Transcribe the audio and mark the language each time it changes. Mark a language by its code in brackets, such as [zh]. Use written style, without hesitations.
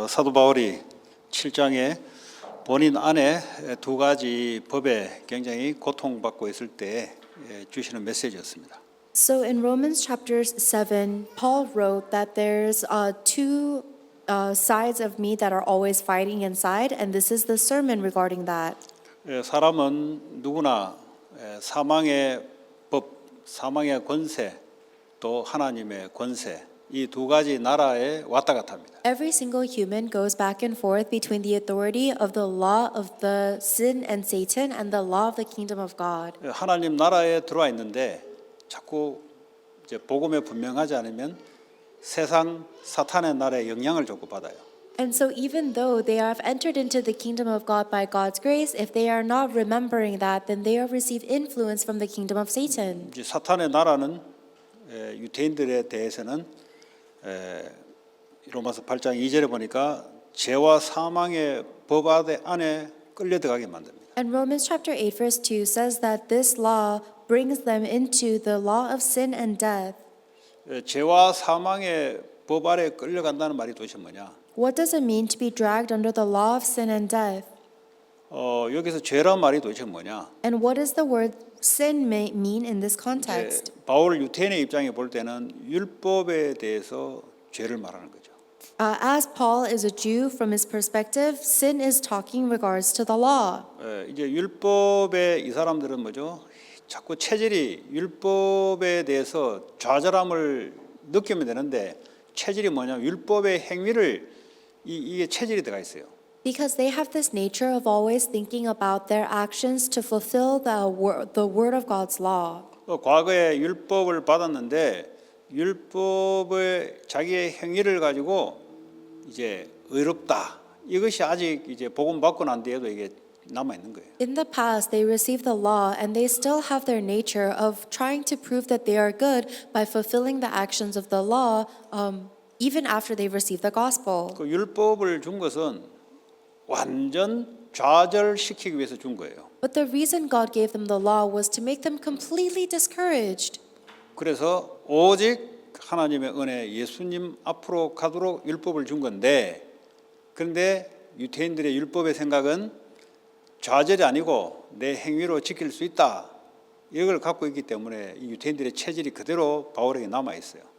[ko] 사도 바울이 7장에 본인 안에 두 가지 법에 굉장히 고통받고 있을 때 주시는 메시지였습니다. [en] So in Romans chapter 7, Paul wrote that there's two sides of me that are always fighting inside, and this is the sermon regarding that. [ko] 사람은 누구나 사망의 법, 사망의 권세, 또 하나님의 권세, 이 두 가지 나라에 왔다 갔다 합니다. [en] Every single human goes back and forth between the authority of the law of the sin and Satan and the law of the kingdom of God. [ko] 하나님 나라에 들어와 있는데 자꾸 이제 복음에 분명하지 않으면 세상 사탄의 나라에 영향을 자꾸 받아요. [en] And so even though they have entered into the kingdom of God by God's grace, if they are not remembering that, then they have received influence from the kingdom of Satan. [ko] 이제 사탄의 나라는 유대인들에 대해서는 로마서 8장 2절에 보니까 죄와 사망의 법 안에 끌려 들어가게 만듭니다. [en] And Romans chapter 8 verse 2 says that this law brings them into the law of sin and death. [ko] 죄와 사망의 법 아래 끌려간다는 말이 도대체 뭐냐? [en] What does it mean to be dragged under the law of sin and death? [ko] 여기서 죄란 말이 도대체 뭐냐? [en] And what does the word sin mean in this context? [ko] 바울 유태인의 입장에 볼 때는 율법에 대해서 죄를 말하는 거죠. [en] As Paul is a Jew, from his perspective, sin is talking regards to the law. [ko] 이제 율법에 이 사람들은 뭐죠? 자꾸 체질이 율법에 대해서 좌절함을 느끼면 되는데 체질이 뭐냐면 율법의 행위를 이게 체질이 들어가 있어요. [en] Because they have this nature of always thinking about their actions to fulfill the word of God's law. [ko] 과거에 율법을 받았는데 율법의 자기의 행위를 가지고 이제 의롭다. 이것이 아직 이제 복음 받고 난 뒤에도 이게 남아 있는 거예요. [en] In the past, they received the law and they still have their nature of trying to prove that they are good by fulfilling the actions of the law, even after they've received the gospel. [ko] 그 율법을 준 것은 완전 좌절시키기 위해서 준 거예요. [en] But the reason God gave them the law was to make them completely discouraged. [ko] 그래서 오직 하나님의 은혜, 예수님 앞으로 가도록 율법을 준 건데, 그런데 유대인들의 율법의 생각은 좌절이 아니고 내 행위로 지킬 수 있다. 이걸 갖고 있기 때문에 이 유대인들의 체질이 그대로 바울에게 남아 있어요.